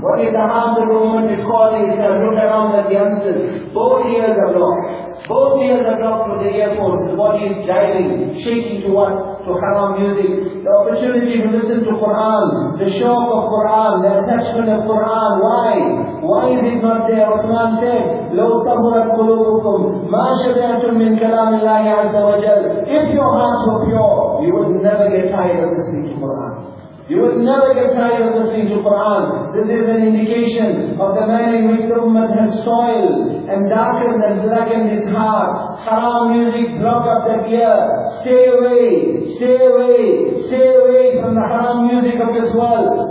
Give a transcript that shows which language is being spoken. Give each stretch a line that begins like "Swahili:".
English: What is the harm that the woman is calling itself? Look around at the youngsters. Both ears are blocked with the earphones. The body is jiving, shaking to what? To haram music. The opportunity to listen to Quran, the shock of Quran, the attachment of Quran. Why? Why is it not there? Uthman said,
Arabic: لَوْ تَهُرَتْ قُلُوبُكُمْ مَا شَبِعْتُمْ مِنْ كَلَامِ اللَّهِ عَزَ وَجَلْ.
English: If your hearts were pure, you would never get tired of listening to Quran. You would never get tired of listening to Quran. This is an indication of the manner in which the ummah has soiled and darkened and blackened its heart. Haram music, block up that ear. Stay away from the haram music of this world.